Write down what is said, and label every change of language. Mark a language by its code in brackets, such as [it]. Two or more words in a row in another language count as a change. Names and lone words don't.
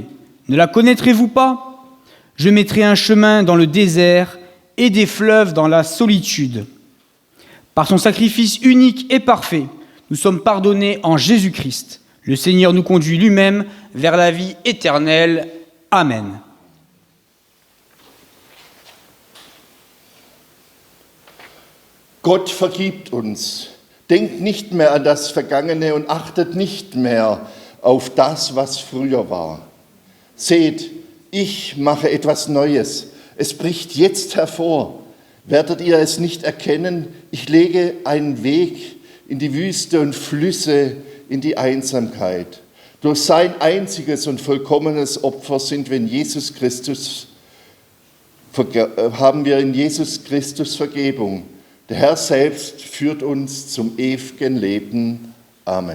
[fr] Ne la connaîtrez-vous pas ? Je mettrai un chemin dans le désert et des fleuves dans la solitude. Par son sacrifice unique et parfait, nous sommes pardonnés en Jésus-Christ. Le Seigneur nous conduit lui-même vers la vie éternelle. Amen. [de] Gott vergibt uns. Denkt nicht mehr an das Vergangene und achtet nicht mehr auf das, was früher war. Seht, ich mache etwas Neues. Es bricht jetzt hervor. Werdet ihr es nicht erkennen? Ich lege einen Weg in die Wüste und Flüsse in die Einsamkeit. Durch sein einziges und vollkommenes Opfer sind wir in Jesus Christus haben wir in Jesus Christus Vergebung. Der Herr selbst führt uns zum ewigen Leben. Amen.